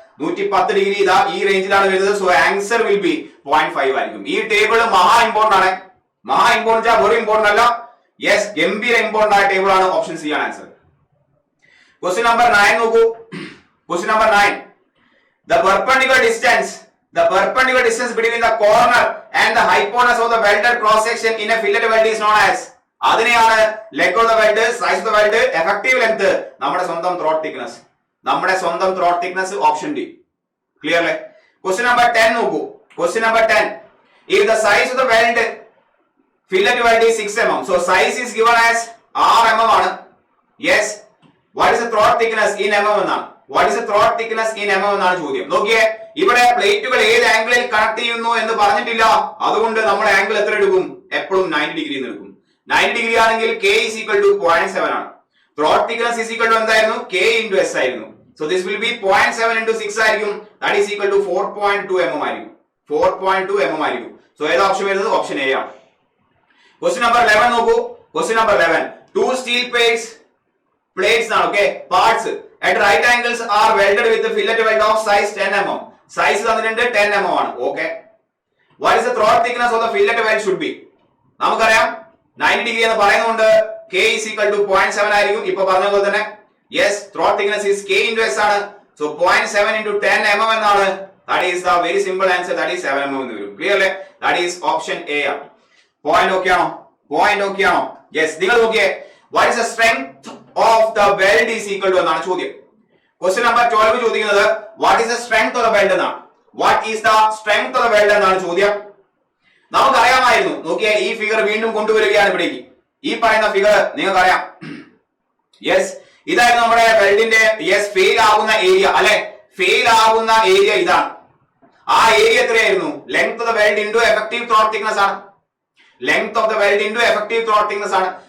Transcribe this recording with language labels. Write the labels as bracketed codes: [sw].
[ml] 110 degree ഇതാ ഈ റേഞ്ചിലാണ് വരുന്നത്. സോ ആൻസർ വിൽ ബി 0.5 ആയിരിക്കും. ഈ ടേബിൾ മഹാ ഇമ്പോർട്ടന്റ് ആണ്. വെറും ഇമ്പോർട്ടന്റ് അല്ല. യെസ്, ഗംഭീര ഇമ്പോർട്ടന്റ് ആയ ടേബിൾ ആണ്. ഓപ്ഷൻ സി ആണ് ആൻസർ. ക്വസ്റ്റ്യൻ നമ്പർ 9 നോക്കൂ. Question number 9. [en] The perpendicular distance the perpendicular distance between the corner and the hypotenuse of the welded cross section in a fillet weld is known as. [ml] അതിനെയാണ് [en] leg of the weld, size of the weld, effective length, [ml] നമ്മുടെ സ്വന്തം throat thickness. നമ്മുടെ സ്വന്തം throat thickness option D. Clear അല്ലേ? Question number 10 നോക്കൂ. Question number 10. [en] If the size of the weld, fillet weld is 6 mm. So size is given as 6 mm [ml] ആണ്. [en] Yes. What is the throat thickness in mm [ml] എന്നാണ്. [en] What is the throat thickness in mm [ml] എന്നാണ് ചോദ്യം. നോക്കിയേ, ഇവിടെ പ്ലേറ്റുകൾ ഏത് ആംഗിളിൽ connect ചെയ്യുന്നു എന്ന് പറഞ്ഞിട്ടില്ല. അതുകൊണ്ട് നമ്മൾ ആംഗിൾ എത്ര എടുക്കും? എപ്പോഴും 90 ഡിഗ്രി എന്ന് എടുക്കും. 90 ഡിഗ്രി ആണെങ്കിൽ [en] k is equal to 0.7 ആണ്. throat thickness is equal to [ml] എന്തായിരുന്നു? [en] k into s [ml] ആയിരുന്നു. [en] So this will be 0.7 into 6 [ml] ആയിരിക്കും. [en] That is equal to 4.2 mm ആയിരിക്കും. [ml] 4.2 mm ആയിരിക്കും. So ഏത് ഓപ്ഷൻ വരുന്നത്? ഓപ്ഷൻ എ ആണ്. ക്വസ്റ്റ്യൻ നമ്പർ 11 നോക്കൂ. Question number 11. [en] Two steel plates [ml] ആണ്. [en] Okay, parts at right angles are welded with a fillet weld of size 10 mm. [ml] Size തന്നിട്ടുണ്ട് 10 mm ആണ്. [en] Okay. What is the throat thickness of the fillet weld should be? [ml] നമുക്കറിയാം 90 degree എന്ന് പറയുന്നുണ്ട് [en] k is equal to [ml] 0.7 ആയിരിക്കും. ഇപ്പോ പറഞ്ഞ പോലെ തന്നെ [en] yes, throat thickness is k into s [ml] ആണ്. [en] So 0.7 into 10 mm [ml] എന്നാണ്. [en] That is the very simple answer. That is 7 mm [ml] എന്ന് വരും. [en] Clear [ml] അല്ലേ? [en] That is option A [ml] ആണ്. [en] Point okay [ml] ആണോ? [en] Point okay ആണോ? Yes. [ml] നിങ്ങൾ നോക്കിയേ, [en] what is the strength of the weld is equal to [ml] എന്നാണ് ചോദ്യം. ക്വസ്റ്റ്യൻ നമ്പർ 12 ചോദിക്കുന്നത് [en] what is the strength of the weld എന്നാണ്. What is the strength of the weld [ml] എന്നാണ് ചോദ്യം. നമുക്കറിയാമായിരുന്നു. നോക്കിയേ, ഈ ഫിഗർ വീണ്ടും കൊണ്ടുവരികയാണ് ഇവിടേക്ക്. ഈ പറയുന്ന ഫിഗർ നിങ്ങൾക്കറിയാം. യെസ്, ഇതായിരുന്നു നമ്മുടെ വെൽഡിന്റെ യെസ് ഫെയിൽ ആകുന്ന ഏരിയ അല്ലെ. ഫെയിൽ ആകുന്ന ഏരിയ ഇതാണ്. ആ ഏരിയ എത്രയായിരുന്നു? [en] length of the weld into effective throat thickness [ml] ആണ്. [en] Length of the weld into effective throat thickness ആണ്.